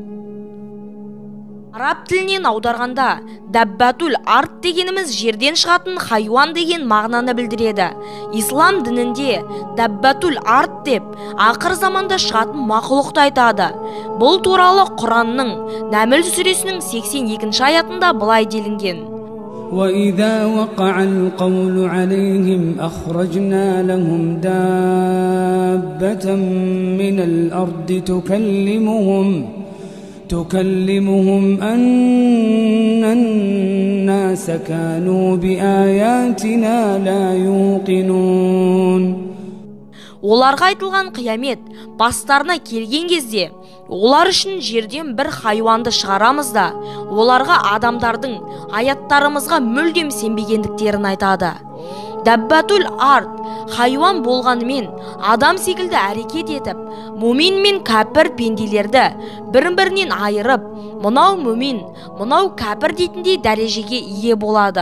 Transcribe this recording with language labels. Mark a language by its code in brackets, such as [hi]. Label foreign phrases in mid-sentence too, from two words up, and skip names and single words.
[kk] Араб тілінен аударғанда Даббатул арт дегеніміз жерден шығатын хайуан деген мағынаны білдіреді. Ислам дінінде Даббатул арт деп ақыр заманда шығатын мақұлықты айтады. Бұл туралы Құранның Нәмл сүресінің 82-ші аятында былай делінген. [ar] وَإِذَا وَقَعَ الْقَوْلُ عَلَيْهِمْ أَخْرَجْنَا لَهُمْ دَابَّةً مِنَ الْأَرْضِ تكلمهم أن الناس كانوا بآياتنا لا يوقنون. [kk] Оларға айтылған қиямет бастарына келген кезде, олар үшін жерден бір хайуанды шығарамыз да, оларға адамдардың аяттарымызға мүлдем сенбегендіктерін айтады. Даббатул арт хайуан болғанымен адам секілді әрекет етіп, мумин мен кәпір пенделерді бірін-бірінен айырып, мынау мумин, мынау кәпір дейтіндей дәрежеге ие болады.